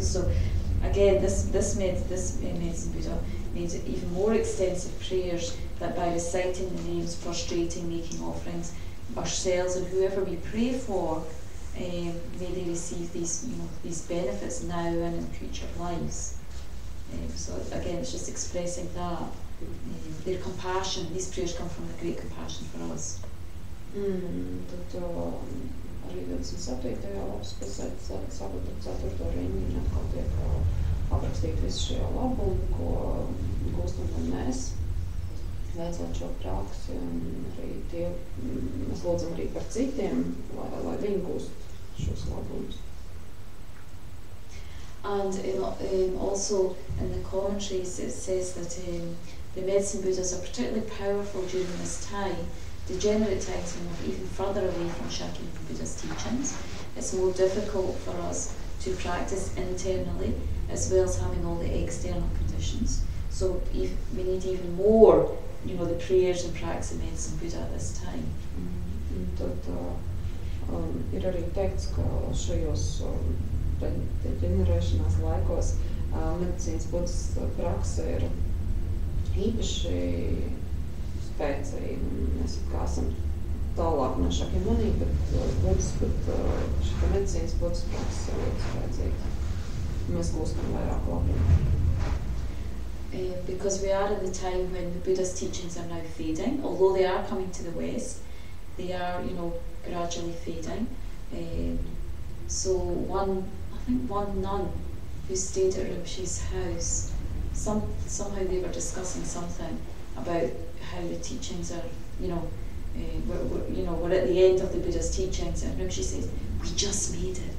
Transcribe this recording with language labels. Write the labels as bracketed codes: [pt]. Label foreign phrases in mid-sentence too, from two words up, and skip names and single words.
[en] So again, this medicine Buddha made even more extensive prayers that by reciting the names, prostrating, making offerings, ourselves and whoever we pray for, may they receive these benefits now and in future lives. So again, it's just expressing that their compassion. These prayers come from the great compassion for us. [lv] Tad arī 27. lapas pusē, sākot ar 4. rindiņu, atkal tiek aprakstīt visu šie labumi, ko gūstam gan mēs, veicot šo praksi, un arī mēs lūdzam arī par citiem, lai viņi gūst šos labumus. [en] And also in the commentaries it says that the medicine Buddhas are particularly powerful during this time. Degenerate times when we're even further away from Shakyamuni Buddha's teachings. It's more difficult for us to practice internally as well as having all the external conditions. So we need even more, the prayers and practice of medicine Buddha at this time. [lv] Tad ir arī teikts, ka šajos deģenerēšanās laikos medicīnas Buddhas prakse ir īpaši spēcīgi. Mēs kā esam tālāk no Shakyamuni, bet šita medicīnas Buddhas prakse ir ļoti spēcīga. Mēs gūstam vairāk labumu. [en] Because we are in the time when the Buddha's teachings are now fading, although they are coming to the West, they are, gradually fading. So one nun who stayed at Rinpoche's house, somehow they were discussing something about how the teachings are, we're at the end of the Buddha's teachings, and Rinpoche says, "We just made it."